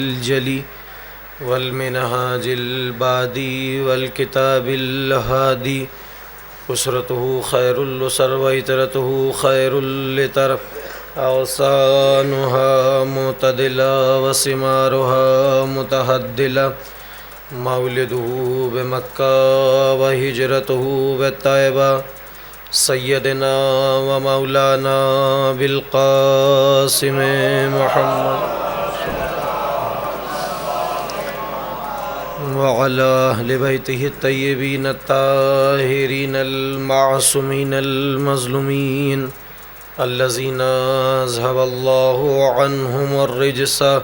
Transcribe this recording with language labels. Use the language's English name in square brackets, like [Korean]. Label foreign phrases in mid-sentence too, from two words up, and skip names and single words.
[Arabic] الجلی والمنهاج البادی والکتاب الہادی اسرته خیر الاسر وعطرته خیر العطر اوسانها معتدلا وثمارها متحدلا مولده بمکہ وہجرته بالطیبہ سیدنا و مولانا بالقاسم محمد وعلى أهل بيته الطيبين الطاهرين المعصومين المظلومين الذين أذهب الله عنهم الرجس